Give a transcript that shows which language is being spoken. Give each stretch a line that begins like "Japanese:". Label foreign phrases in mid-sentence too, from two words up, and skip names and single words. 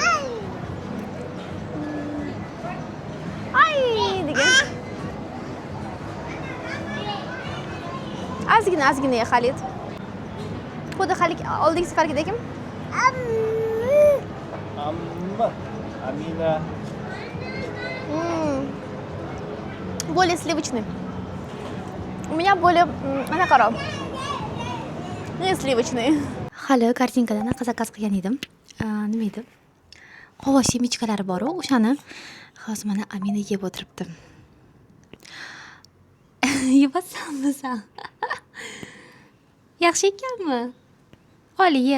Uzbek: Ay degan. Ozgina ya Xalid. Xuddi Xalid oldingi safargidek. Amina.
Russian: Более сливочный. У меня более anaqa не сливочный.
Uzbek: Hali kartinkadan zakaz qilgan edim. Nima edi? Qovoq semichkalari bor-ku, o'shani hozir mana Amina yeb o'tiribdi. Yebasanmi sen? Yaxshi ekanmi? Oli ye.